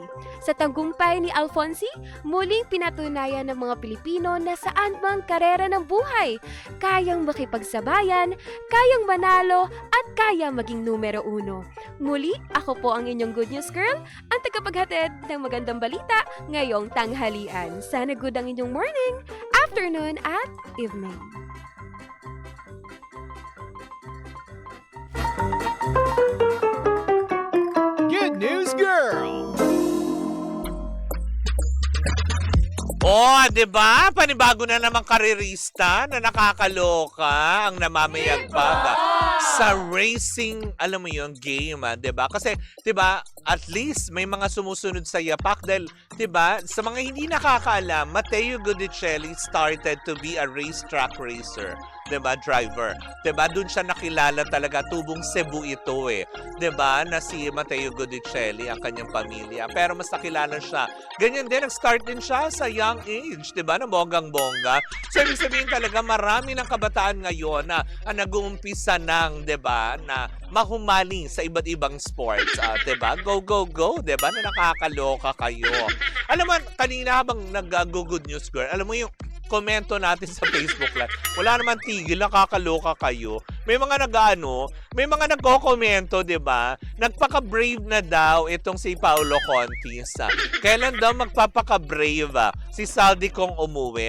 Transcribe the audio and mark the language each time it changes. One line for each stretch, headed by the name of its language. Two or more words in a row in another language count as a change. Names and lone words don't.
Filipino: Sa tagumpay ni Alfonsi, muling pinatunayan ng mga Pilipino na saan mang karera ng buhay, kayang makipagsabayan, kayang manalo at kaya maging numero 1. Muli, ako po ang inyong Good News Girl, ang tagapaghatid ng magandang balita ngayong tanghalian. Sana good ang inyong morning, afternoon at evening. Good News Girl! Oh, 'di ba? Panibago na namang karerista na nakakaloka ang namamayagpag sa racing, alam mo 'yung game, 'di ba? Kasi 'di ba, at least may mga sumusunod sa yapak dahil 'di ba, sa mga hindi nakakaalam, Matteo Guidicelli
English: started to be a racetrack racer.
Filipino: 'Di ba, driver. 'Di ba, doon siya nakilala talaga, tubong Cebu ito 'Di ba, na si Matteo Guidicelli ang kanyang pamilya. Pero mas nakilala siya. Ganyan din, nag-start din siya sa
English: young age,
Filipino: 'di ba, na bonggang-bongga. So, ibig sabihin talaga, marami ng kabataan ngayon na nag-uumpisa ng, 'di ba, na mahumaling sa iba't ibang sports. 'Di ba?
English: Go, go, go,
Filipino: 'di ba, na nakakaloka kayo. Alam mo, kanina habang nag-good news girl, alam mo yung komento natin sa Facebook Live. Wala naman tigil, nakakaloka kayo. May mga may mga nagko-komento, 'di ba? Nagpaka-brave na daw itong si Paolo Contis. Kailan daw magpapaka-brave si Saldi kong umuwi?